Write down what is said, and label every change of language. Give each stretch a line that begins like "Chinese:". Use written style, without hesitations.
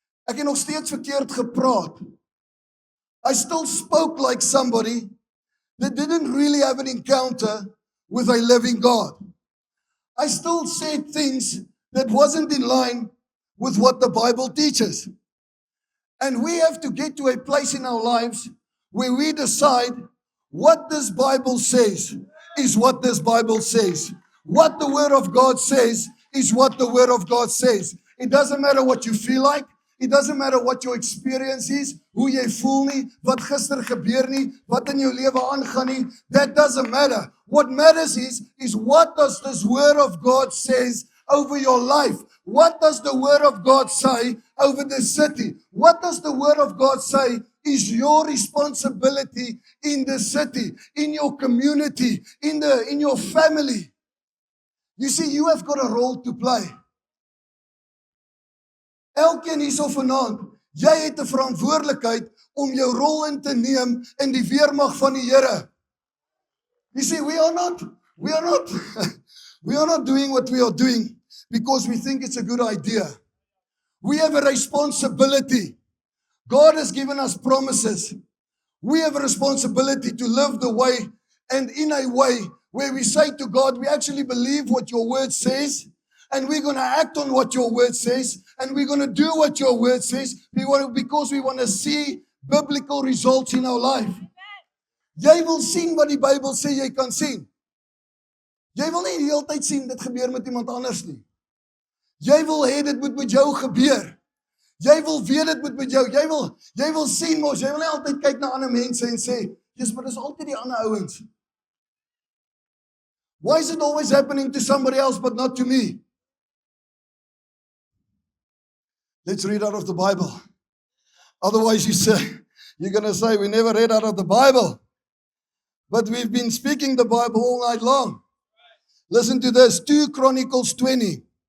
Afrikaans: Ek het nog steeds verkeerd gepraat.
English: I still spoke like somebody that didn't really have an encounter with a living God. I still said things that wasn't in line with what the Bible teaches. And we have to get to a place in our lives where we decide what this Bible says is what this Bible says. What the Word of God says is what the Word of God says. It doesn't matter what you feel like. It doesn't matter what your experience is,
Afrikaans: hoe jy voel nie, wat gister gebeur nie, wat in jou lewe aangaan nie.
English: That doesn't matter. What matters is what does this Word of God says over your life? What does the Word of God say over the city? What does the Word of God say is your responsibility in the city, in your community, in your family? You see, you have got a role to play.
Afrikaans: Elkeen hierso vanaand, jy het 'n verantwoordelikheid om jou rol in te neem in die weermag van die Here.
English: You see, we are not doing what we are doing because we think it's a good idea. We have a responsibility. God has given us promises. We have a responsibility to live the way and in a way where we say to God, we actually believe what your word says, and we're going to act on what your word says, and we're going to do what your word says because we want to see biblical results in our life.
Afrikaans: Jy wil sien wat die Bybel sê jy kan sien. Jy wil nie die hele tyd sien dit gebeur met iemand anders nie. Jy wil hê dit moet met jou gebeur. Jy wil weet dit moet met jou. Jy wil sien mos, jy wil nie altyd kyk na ander mense en sê, "Jesus, maar dis altyd die ander ouens."
English: Why is it always happening to somebody else but not to me? Let's read out of the Bible. Otherwise you're going to say, we never read out of the Bible. But we've been speaking the Bible all night long. Listen to this, 2 Chronicles 20.